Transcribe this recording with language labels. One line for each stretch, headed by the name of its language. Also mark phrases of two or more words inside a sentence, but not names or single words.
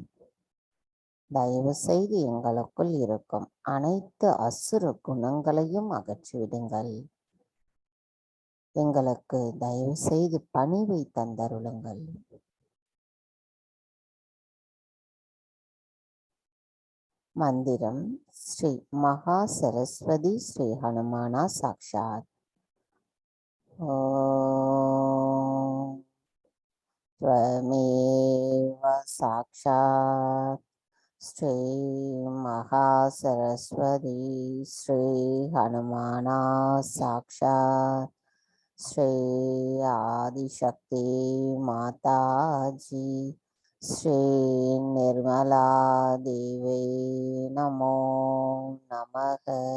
Tamil: தயவு செய்து எங்களுக்குள் இருக்கும் அனைத்து அசுர குணங்களையும் அகற்றிவிடுங்கள். எங்களுக்கு தயவு செய்து பணிவை தந்தருளுங்கள்.
Sanskrit: मन्त्रम् श्री महा सरस्वती श्री हनुमाना साक्षात्. ஓம் त्वमेव साक्षात् श्री महासरस्वती श्री हनुमाना साक्षात् श्री आदिशक्ति माताजी श्री निर्मला देवी नमो नमः.